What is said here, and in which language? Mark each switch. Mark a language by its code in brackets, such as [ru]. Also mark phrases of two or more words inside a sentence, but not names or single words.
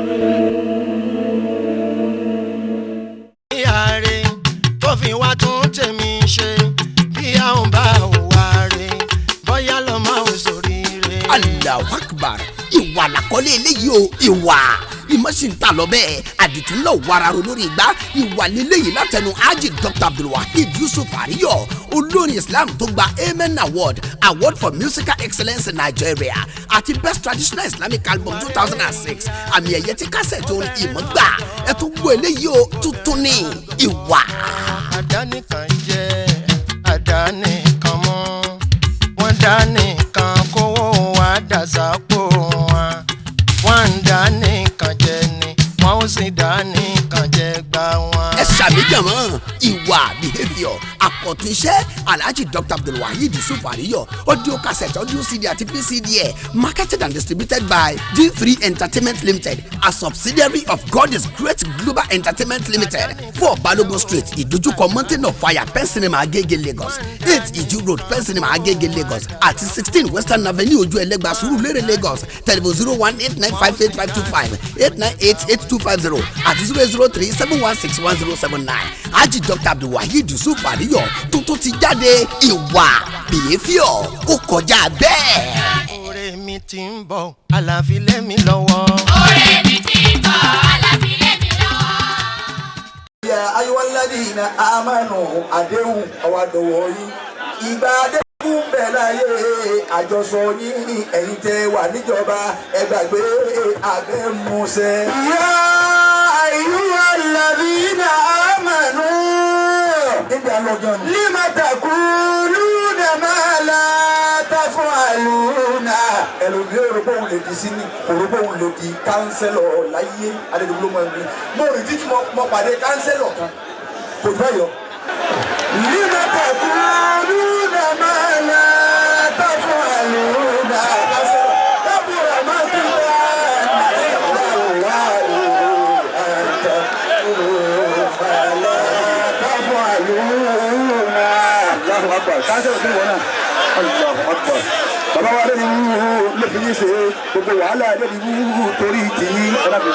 [yo] ìyá rẹ̀ tó fi wá tún tèmi ṣe bí àwọn bá wà rẹ̀ bóyá lọ máa ń sórí rẹ̀. [ar] الله أكبر [yo] ìwà làkọ́lé eléyìí o ìwà ìmọ̀sí ń ta lọ bẹ́ẹ̀ àdìtú ńlọ wararo lórí igbá ìwà lélẹ́yìí látẹnu Haji Dr. Abdulwahid Yusuf Ariyo olórin Islam tó gba Amen Award for Musical Excellence in Nigeria àti Best Traditional Islamic Album 2006 àmì ẹ̀yẹ tí kásẹ̀tì orin ìmọ̀ gbà ẹ̀ tó gbọ́ eléyìí o tuntun ní ìwà. àdánìkan jẹ́ àdánìkan mọ́ wọ́n dánìkan kówó wa dàsápò wọn wọ́n ń dánìkan jẹ ni wọ́n ó sì dánìkan jẹ gbà wọn. ẹ ṣàmìjàmọ́ ìwà behaviour àkọ́túnṣe Alhaji Dr. Abdulwahid Yusuf Ariyo [en] audio cassette audio CD [yo] àti PCD ẹ̀ [en] marketed and distributed by G3 Entertainment Limited a subsidiary of God is Great Global Entertainment Limited [yo] 4 Balogun Street ìdójúkọ Mountain of Fire Pen Cinema Agege Lagos 8 Iju Road Pen Cinema Agege Lagos àti 16 Western Avenue Ojú Ẹlẹ́gbà Surulere Lagos telephone 018958525 8988250 àti 00371610079 Haji Dr. Abdulwahid Yusuf Ariyo tuntun ti jáde ìwà behaviour ó kọjá bẹ́ẹ̀. ọ̀rẹ́ mi ti ń bọ̀ àlàáfíà lẹ́mi lọ́wọ́. ọ̀rẹ́ mi ti ń bọ̀ àlàáfíà lẹ́mi lọ́wọ́. [ar] يا أيها الذين آمنوا [yo] àdéhùn ọ̀wádọ̀wọ̀ yìí ìgbà àdéhùn bẹ̀ láyé àjọsọ yìí ẹ̀yin tẹ́ wà níjọba ẹ gbàgbé abẹ́musẹ́. [ar] يا أيها الذين آمنوا لم تقولون ما لا تفعلون. [yo] ẹlòmí òrùbọ̀ òun lè di sínú òrùbọ̀ òun lè di kánsẹ́lọ̀ láyé adédèbúlò mọ́ ẹ̀mí mo rí títí mo pàdé kánsẹ́lọ̀ kan kò fẹ́ yọ. [ar] لم تقولون ما لا تفعلون [yo] kánsẹ́lọ̀ kábùrà má ti wá nàìjíríà àìsàn òfàlẹ́ taf'aluna. [ar] الله أكبر [yo] kánsẹ́lọ̀ kí ni wọ́n náà [ar] الله أكبر. [yo] Bàbá wa lẹ́nu wúwo lè fi yín ṣe gbogbo wàhálà lẹ́nu wúwo torí tìyí ọ̀nàbí.